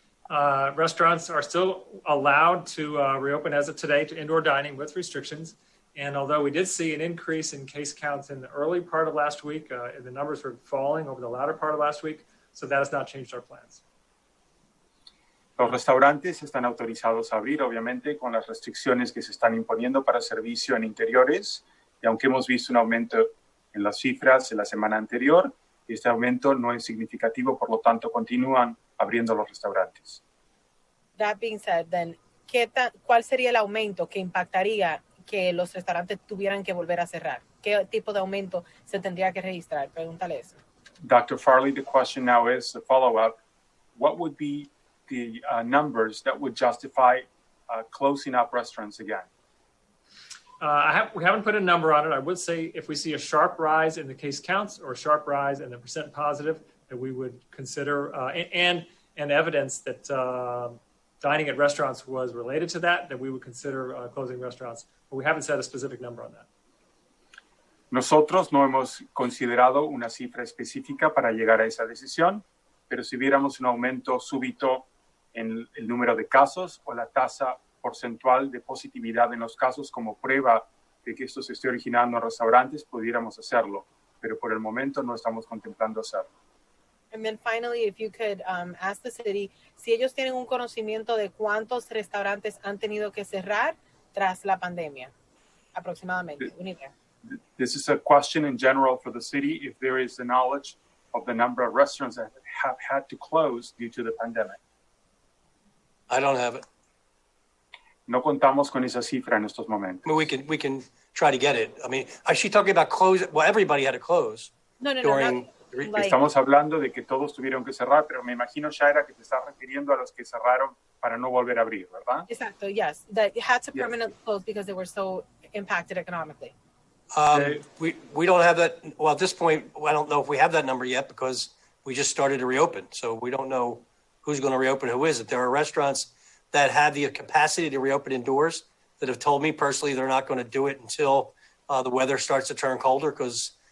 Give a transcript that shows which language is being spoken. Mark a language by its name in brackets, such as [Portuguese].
[English] Restaurants are still allowed to reopen as of today to indoor dining with restrictions. And although we did see an increase in case counts in the early part of last week, the numbers were falling over the latter part of last week. So that has not changed our plans. [Spanish] Los restaurantes están autorizados a abrir, obviamente, con las restricciones que se están imponiendo para servicio en interiores. Y aunque hemos visto un aumento en las cifras en la semana anterior, este aumento no es significativo, por lo tanto, continúan abriendo los restaurantes. [English] That being said, then, [Spanish] ¿cuál sería el aumento que impactaría que los restaurantes tuvieran que volver a cerrar? ¿Qué tipo de aumento se tendría que registrar? Pregúntale eso. [English] Dr. Farley, the question now is the follow-up. What would be the numbers that would justify closing up restaurants again? We haven't put a number on it. I would say if we see a sharp rise in the case counts or a sharp rise in the percent positive, that we would consider, and evidence that dining at restaurants was related to that we would consider closing restaurants. But we haven't set a specific number on that. [Spanish] Nosotros no hemos considerado una cifra específica para llegar a esa decisión, pero si viéramos un aumento súbito en el número de casos o la tasa porcentual de positividad en los casos como prueba de que esto se esté originando en restaurantes, pudiéramos hacerlo, pero por el momento no estamos contemplando hacerlo. [English] And then finally, if you could ask the city [Spanish] si ellos tienen un conocimiento de cuántos restaurantes han tenido que cerrar tras la pandemia, aproximadamente. [English] This is a question in general for the city, if there is the knowledge of the number of restaurants that have had to close due to the pandemic. I don't have it. [Spanish] No contamos con esa cifra en estos momentos. [English] I mean, we can try to get it. I mean, is she talking about close? Well, everybody had to close. [Spanish] No. Estamos hablando de que todos tuvieron que cerrar, pero me imagino, Shaira, que te estás refiriendo a los que cerraron para no volver a abrir, ¿verdad? Exacto, [English] yes. That had to permanently close because they were so impacted economically. We don't have that. Well, at this point, I don't know if we have that number yet because we just started to reopen. So we don't know who's going to reopen, who isn't. There are restaurants that have the capacity to reopen indoors that have told me personally they're not going to do it until the weather starts to turn colder because